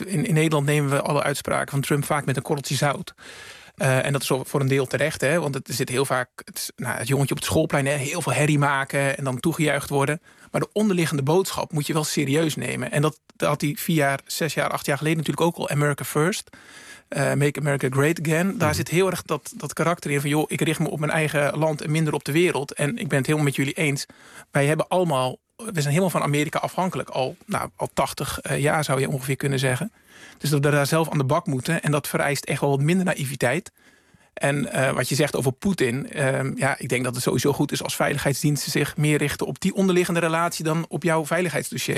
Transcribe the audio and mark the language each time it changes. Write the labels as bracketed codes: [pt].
[nl] In Nederland nemen we alle uitspraken van Trump vaak met een korreltje zout. En dat is voor een deel terecht. Hè, want het zit heel vaak het jongetje op het schoolplein. Hè, heel veel herrie maken en dan toegejuicht worden. Maar de onderliggende boodschap moet je wel serieus nemen. En dat had hij 4 jaar, 6 jaar, 8 jaar geleden natuurlijk ook al. [en] America first, make America great again. [nl] Daar zit heel erg dat karakter in van, joh, ik richt me op mijn eigen land en minder op de wereld. En ik ben het helemaal met jullie eens. We zijn helemaal van Amerika afhankelijk. Al 80 jaar zou je ongeveer kunnen zeggen. Dus dat we daar zelf aan de bak moeten. En dat vereist echt wel wat minder naïviteit. En wat je zegt over Poetin, ik denk dat het sowieso goed is als veiligheidsdiensten zich meer richten op die onderliggende relatie dan op jouw veiligheidsdossier.